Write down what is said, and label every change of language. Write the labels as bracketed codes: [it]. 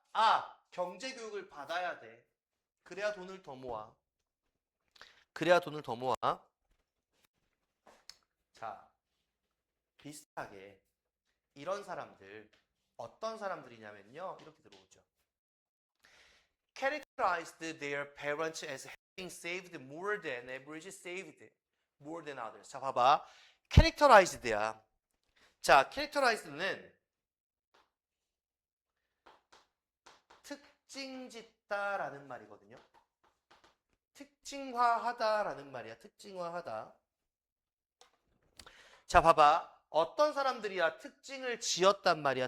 [ko] 아, 경제교육을 받아야 돼. 그래야 돈을 더 모아. 그래야 돈을 더 모아. 자, 비슷하게 이런 사람들 어떤 사람들이냐면요. 이렇게 들어오죠. [en] Characterized their parents as having saved more than average saved more than others. [ko] 자, 봐봐. Characterized야. 자, characterized는 특징짓다라는 말이거든요. 특징화하다라는 말이야. 특징화하다. 자, 봐봐. 어떤 사람들이야 특징을 지었단 말이야.